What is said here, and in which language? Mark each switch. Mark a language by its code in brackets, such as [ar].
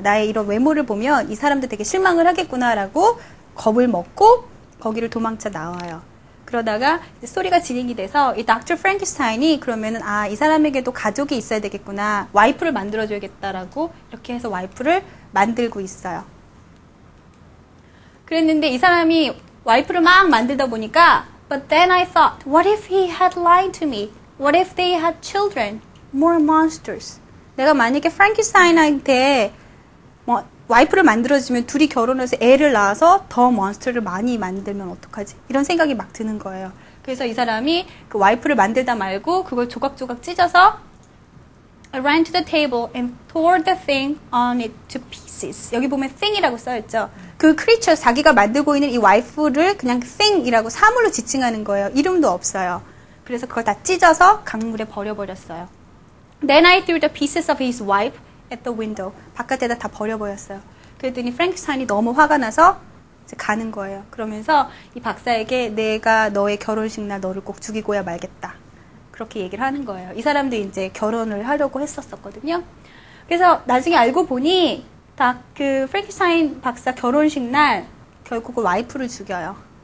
[ko] 나의 이런 외모를 보면 이 사람도 되게 실망을 하겠구나라고 겁을 먹고 거기를 도망쳐 나와요. 그러다가 스토리가 진행이 돼서 이 닥터 프랭켄슈타인이 그러면은 이 사람에게도 가족이 있어야 되겠구나. 와이프를 만들어줘야겠다라고 이렇게 해서 와이프를 만들고 있어요. 그랬는데 이 사람이 와이프를 막 만들다 보니까 [en] But then I thought, what if he had lied to me? What if they had children? More monsters. [ko] 내가 만약에 프랭켄슈타인한테 와이프를 만들어주면 둘이 결혼해서 애를 낳아서 더 몬스터를 많이 만들면 어떡하지? 이런 생각이 막 드는 거예요. 그래서 이 사람이 그 와이프를 만들다 말고 그걸 조각조각 찢어서 [en] I ran to the table and tore the thing on it to pieces. [ko] 여기 보면 thing이라고 써있죠. 그 creature, 자기가 만들고 있는 이 와이프를 그냥 thing이라고 사물로 지칭하는 거예요. 이름도 없어요. 그래서 그걸 다 찢어서 강물에 버려버렸어요. [en] Then I threw the pieces of his wife at the window. [ko] 바깥에다 다 버려버렸어요. 그랬더니 프랭켄슈타인이 너무 화가 나서 이제 가는 거예요. 그러면서 이 박사에게 내가 너의 결혼식 날 너를 꼭 죽이고야 말겠다. 그렇게 얘기를 하는 거예요. 이 사람도 이제 결혼을 하려고 했었거든요. 그래서 나중에 알고 보니 그 프랭켄슈타인 박사 결혼식 날 결국은 와이프를 죽여요.